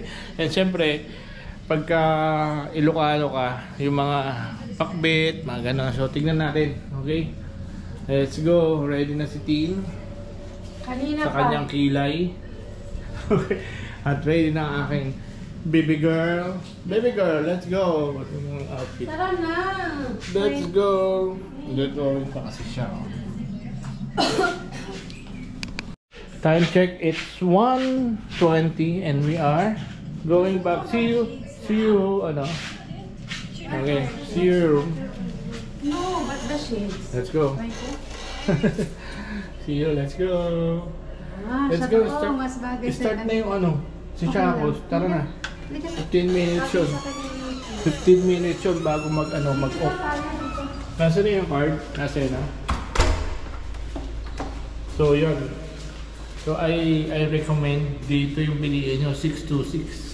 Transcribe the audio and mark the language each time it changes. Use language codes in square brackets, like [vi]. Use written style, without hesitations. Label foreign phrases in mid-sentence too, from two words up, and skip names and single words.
[tl] And syempre, pagka Ilocano ka, yung mga pakbet, mga gano'n. So, tignan natin. [en] Okay? Let's go. Ready [tl] na si Tin. kanina Sa kanyang kilay. Okay. At ready na ang aking [en] baby girl. Baby girl, let's go. What yung outfit? [tl] Tara na. [en] Let's go. [tl] Dito pa kasi siya. [en] Time check, it's 1:20 and we are going back. See you, ano? Okay, see you. No, but the shades. Let's go. See you, let's go. Let's [tl] Sa [en] go, [tl] totoo, mas bagay sa start na yung ano, si Chacos. Tara na. 15 minutes yun. Sabi 15 minutes yun bago mag-off. Nasa na yung card? Nasa na. So, yun. [en] So I recommend [tl] dito yung piliin nyo, 626.